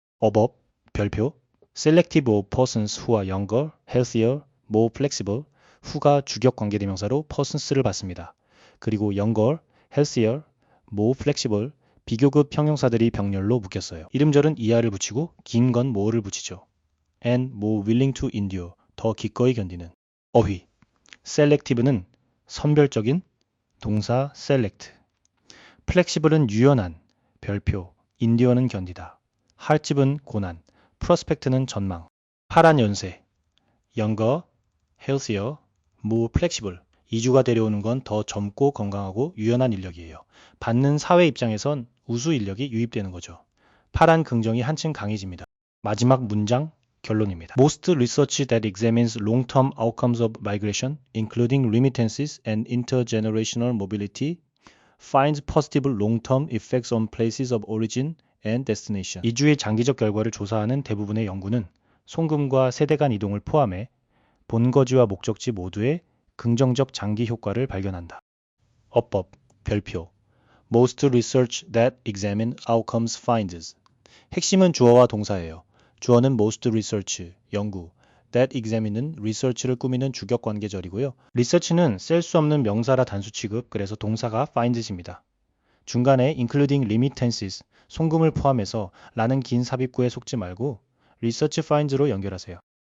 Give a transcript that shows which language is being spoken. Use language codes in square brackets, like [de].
[ko] 어법, 별표, [en] selective of persons who are younger, healthier, more flexible, [ko] 후가 주격 관계대명사로 persons를 받습니다. 그리고 [en] younger, healthier, more flexible, [ko] 비교급 형용사들이 병렬로 묶였어요. 이름절은 이하를 붙이고 긴 건 more를 붙이죠. [en] and more willing to endure, [ko] 더 기꺼이 견디는. 어휘, selective는 선별적인, 동사 select. flexible은 유연한, 별표, endure는 견디다. hardship은 고난, prospect는 전망. 파란 연세, [en] younger, healthier, more flexible. [ko] 이주가 데려오는 건 더 젊고 건강하고 유연한 인력이에요. 받는 사회 입장에선 우수 인력이 유입되는 거죠. 파란 긍정이 한층 강해집니다. 마지막 문장 결론입니다. [en] Most research that examines long-term outcomes of migration, including remittances and intergenerational mobility, finds positive long-term effects on places of origin and destination. [ko] 이주의 장기적 결과를 조사하는 대부분의 연구는 송금과 세대 간 이동을 포함해 본거지와 목적지 모두의 긍정적 장기 효과를 발견한다. 어법, 별표. [en] Most research that examine outcomes finds. [ko] 핵심은 주어와 동사예요. 주어는 [en] most research, [ko] 연구. [en] that examine [ko] 은 research를 꾸미는 주격 관계절이고요. research는 셀 수 없는 명사라 단수 취급, 그래서 동사가 finds입니다. 중간에 [en] including remittances, [ko] 송금을 포함해서 라는 긴 삽입구에 속지 말고 [en] research finds [ko] 로 연결하세요.